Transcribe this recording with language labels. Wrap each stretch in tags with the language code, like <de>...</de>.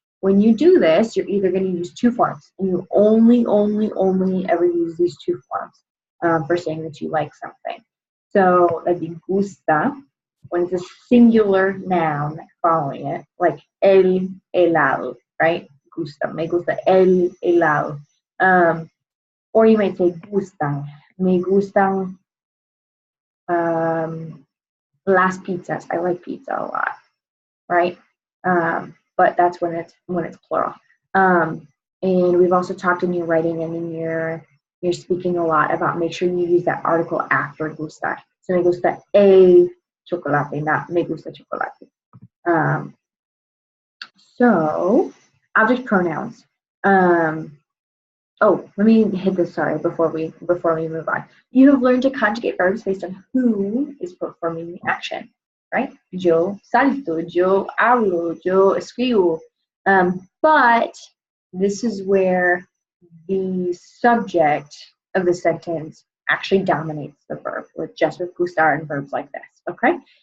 <en>When you do this, you're either going to use two forms, and you only ever use these two forms for saying that you like something. So that'd be gusta, when it's a singular noun following it, like el helado, right?</en> <es>Gusta, me gusta el helado.</es> <en>Or you might say</en> <es>gustan, me gustan las pizzas.</es> <en>I like pizza a lot, right? But that's when it's plural. And we've also talked in your writing and in your speaking a lot about make sure you use that article after gustar.</en> <es>So me gusta el chocolate, not me gusta chocolate.</es> <en>So object pronouns. Oh, let me hit this, sorry, before we move on. You have learned to conjugate verbs based on who is performing the action, right?</en> <es>Yo salto, yo hablo, yo escribo.</es> <en>But this is where the subject of the sentence actually dominates the verb, with gustar and verbs like this, okay?</en>